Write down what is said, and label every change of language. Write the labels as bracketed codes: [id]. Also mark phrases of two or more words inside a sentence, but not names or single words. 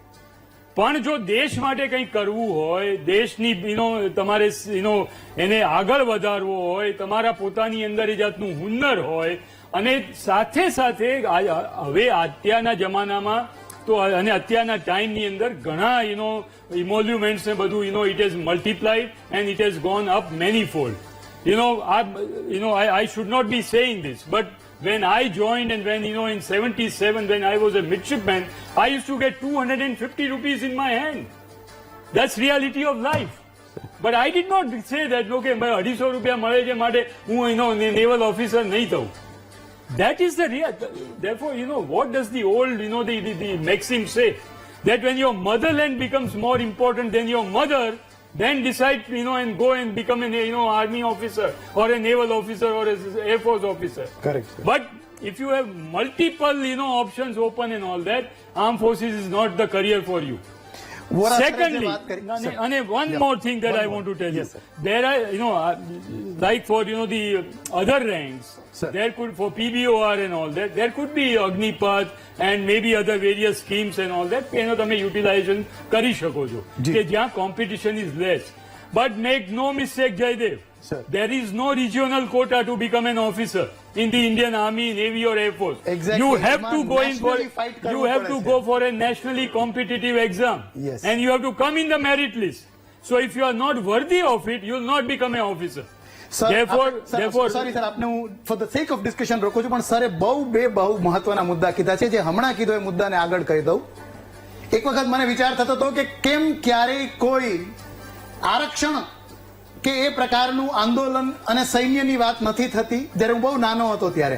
[gu] પણ જો દેશ માટે કંઈક કરવું હોય, દેશની તમારે એને આગળ વધારવો હોય, તમારા પોતાની અંદર એ જાતનું હુન્નર હોય, અને સાથે સાથે હવે અત્યારના જમાનામાં તો અને અત્યારના ટાઈમની અંદર ઘણા ઇમોલ્યુમેન્ટ્સ ને બધું [en] it has multiplied and it has gone up many fold. I should not be saying this, but when I joined and when, in 77, when I was a midshipman, I used to get 250 rupees in my hand. That's reality of life. But I did not say that, [gu] okay, ભાઈ 250 રૂપિયા મળે છે માટે હું [en] naval officer [gu] નહીં થઉં. [en] That is the real. Therefore, what does the old, the maxim say? That when your motherland becomes more important than your mother, then decide, and go and become an, army officer or a naval officer or an air force officer. Correct, sir. But if you have multiple, options open and all that, armed forces is not the career for you. Secondly, and one more thing that I want to tell you. There are, like for, the other ranks, there could, for PBOR and all that, there could be Agnipath and maybe other various schemes and all that, [gu] તમે utilization કરી શકો છો, કે જ્યાં [en] competition is less. But make no mistake, Jaydev, there is no regional quota to become an officer in the Indian Army, Navy or Air Force. Exactly. You have to go for a nationally competitive exam. Yes. And you have to come in the merit list. So if you are not worthy of it, you will not become an officer. Therefore, sorry sir, [gu] આપને હું [en] for the sake of discussion [gu] રોકું છું, પણ સરે બહુ મહત્વના મુદ્દા કીધા છે, જે હમણાં કીધો એ મુદ્દાને આગળ કહી દઉં. એક વખત મને વિચાર થતો હતો કે કેમ ક્યારેય કોઈ આરક્ષણ કે એ પ્રકારનું આંદોલન અને સૈન્યની વાત નથી થતી, જ્યારે હું બહુ નાનો હતો ત્યારે.